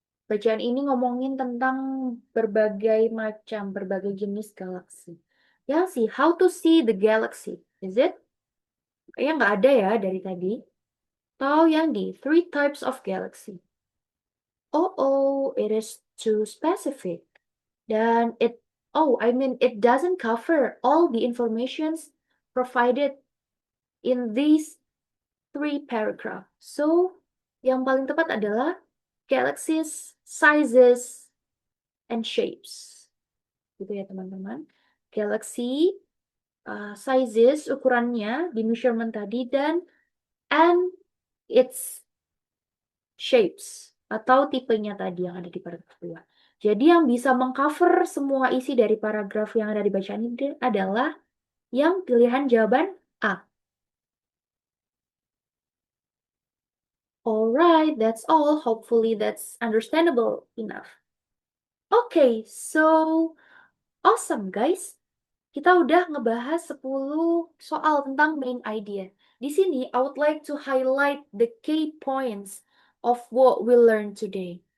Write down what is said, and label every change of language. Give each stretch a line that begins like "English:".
Indonesian: Bacaan ini ngomongin tentang berbagai macam, berbagai jenis galaksi. Yang sih,
English: how to see the galaxy, is it?
Indonesian: Kayaknya nggak ada ya dari tadi. Atau yang di
English: three types of galaxy. Oh, it is too specific.
Indonesian: Dan
English: it doesn't cover all the informations provided in these three paragraph.
Indonesian: So, yang paling tepat adalah
English: galaxies, sizes, and shapes.
Indonesian: Gitu ya teman-teman. Galaxy, sizes, ukurannya di measurement tadi, dan and its shapes atau tipenya tadi yang ada di paragraf 2. Jadi yang bisa mengcover semua isi dari paragraf yang ada di bacaan ini adalah yang pilihan jawaban A.
English: Alright, that's all. Hopefully that's understandable enough. Okay, so awesome guys.
Indonesian: Kita udah ngebahas 10 soal tentang main idea. Di sini,
English: I would like to highlight the key points of what we learned today.